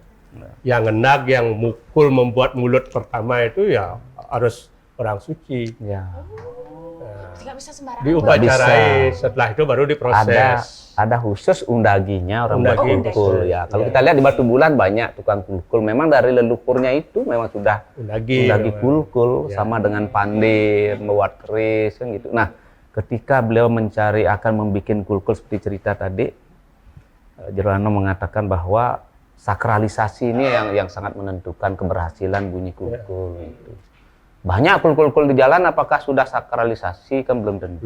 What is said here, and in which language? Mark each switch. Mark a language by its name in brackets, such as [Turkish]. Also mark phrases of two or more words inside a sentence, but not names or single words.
[Indonesian] Yang ngenag, yang mukul membuat mulut pertama itu ya harus orang suci. Ya. Tidak bisa sembarangan. Diupacarai, setelah itu baru diproses. Ada khusus undaginya orang buat Undagi. kulkul ya. Kalau kita lihat di Batu Bulan banyak tukang kulkul. Memang dari leluhurnya itu memang sudah Undagi. undagi kulkul Ya. sama dengan pandir, membuat keris kan gitu. Nah, ketika beliau mencari akan membuat kulkul seperti cerita tadi, Jeroano mengatakan bahwa sakralisasi ini yang sangat menentukan keberhasilan bunyi kulkul itu. Banyak kulkul di jalan apakah sudah sakralisasi kan belum tentu.